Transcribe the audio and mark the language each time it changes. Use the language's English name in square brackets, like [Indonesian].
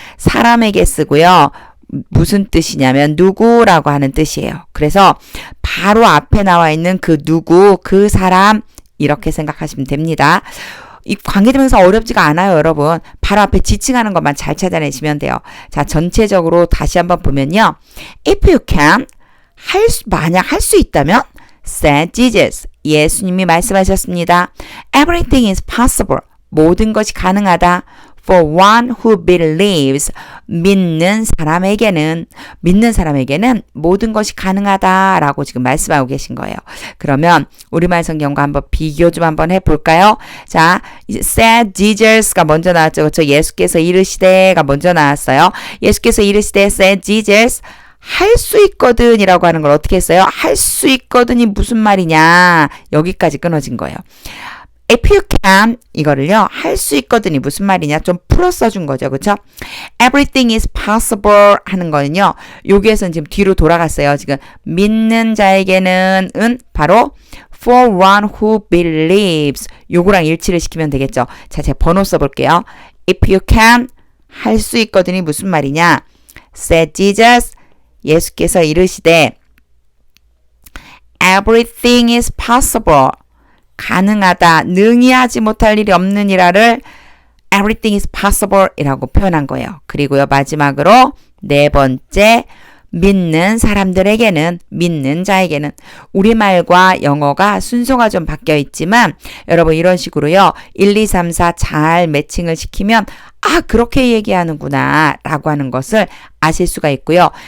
[Korean] 사람에게 쓰고요. 무슨 뜻이냐면 누구라고 하는 뜻이에요. 그래서 바로 앞에 나와 있는 그 누구, 그 사람 이렇게 생각하시면 됩니다. 이 관계대명사 어렵지가 않아요, 여러분. 바로 앞에 지칭하는 것만 잘 찾아내시면 돼요. 자, 전체적으로 다시 한번 보면요. [English] If you can, 만약 할 수 있다면 said Jesus. [Korean] 예수님이 말씀하셨습니다. Everything is possible. 모든 것이 가능하다. For one who believes, 믿는 사람에게는 모든 것이 가능하다라고 지금 말씀하고 계신 거예요. 그러면 우리말 성경과 한번 비교 좀 한번 해볼까요? 자, said Jesus 가 먼저 나왔죠. 그렇죠? 예수께서 이르시되가 먼저 나왔어요. 예수께서 이르시되 said Jesus, 할 수 있거든 이라고 하는 걸 어떻게 했어요? 할 수 있거든이 무슨 말이냐? 여기까지 끊어진 거예요. If you can, 이거를요, 할 수 있거든이 무슨 말이냐? 좀 풀어 써준 거죠. 그쵸? Everything is possible 하는 거는요, 여기에서는 지금 뒤로 돌아갔어요. 지금, 믿는 자에게는, 바로, for one who believes. 요거랑 일치를 시키면 되겠죠. 자, 제가 번호 써볼게요. If you can, 할 수 있거든이 무슨 말이냐? [English] Said Jesus, 예수께서 이르시되, Everything is possible. [Korean] 가능하다, 능히 하지 못할 일이 없느니라를 everything is possible 이라고 표현한 거예요. 그리고요, 마지막으로 네 번째, 믿는 사람들에게는, 믿는 자에게는, 우리말과 영어가 순서가 좀 바뀌어 있지만 여러분 이런 식으로요, 1, 2, 3, 4 잘 매칭을 시키면 아, 그렇게 얘기하는구나 라고 하는 것을 아실 수가 있고요.